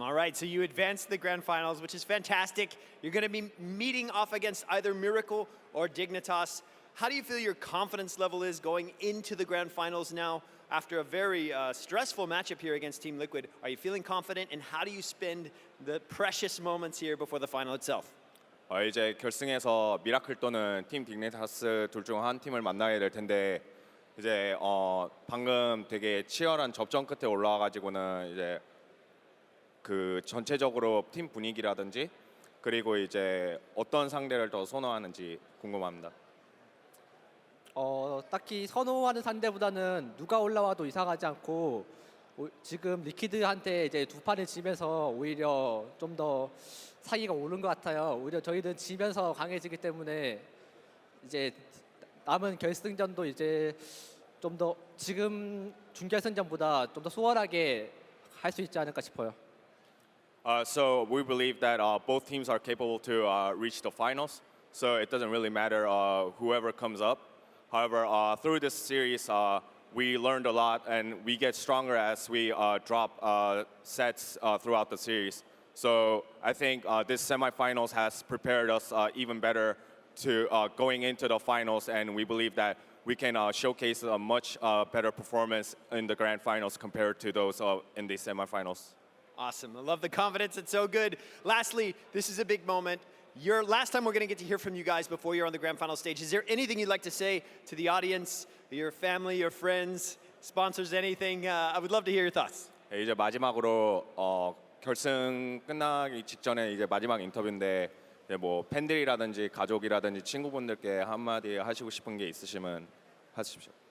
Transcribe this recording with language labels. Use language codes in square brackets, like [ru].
[en] All right, so you advanced to the grand finals, which is fantastic. You're going to be meeting off against either Miracle or Dignitas. How do you feel your confidence level is going into the grand finals now after a very stressful matchup here against Team Liquid? Are you feeling confident, and how do you spend the precious moments here before the final itself? [ko] 이제 결승에서 미라클 또는 팀 딕네타스 둘 중 한 팀을 만나게 될 텐데 이제 방금 되게 치열한 접전 끝에 올라와가지고는 이제 그 전체적으로 팀 분위기라든지 그리고 이제 어떤 상대를 더 선호하는지 궁금합니다. 딱히 선호하는 상대보다는 누가 올라와도 이상하지 않고 지금 리퀴드한테 이제 두 판을 지면서 오히려 좀 더 사기가 오른 것 같아요. 오히려 저희는 지면서 강해지기 때문에 이제 남은 결승전도 이제 좀 더 지금 준결승전보다 좀 더 수월하게 할 수 있지 않을까 싶어요. [en] So we believe that both teams are capable to reach the finals. So it doesn't really matter whoever comes up. However, through this series, we learned a lot and we get stronger as we drop sets throughout the series. So I think this semifinals has prepared us even better to going into the finals, and we believe that we can showcase a much better performance in the grand finals compared to those in the semifinals. Awesome. I love the confidence. It's so good. Lastly, this is a big moment. Last time we're going to get to hear from you guys before you're on the grand final stage. Is there anything you'd like to say to the audience, your family, your friends, sponsors, anything? I would love to hear your thoughts. [ko] 네, 이제 마지막으로 결승 끝나기 직전에 이제 마지막 인터뷰인데 이제 뭐 팬들이라든지 가족이라든지 친구분들께 한마디 하시고 싶은 게 있으시면 하십시오.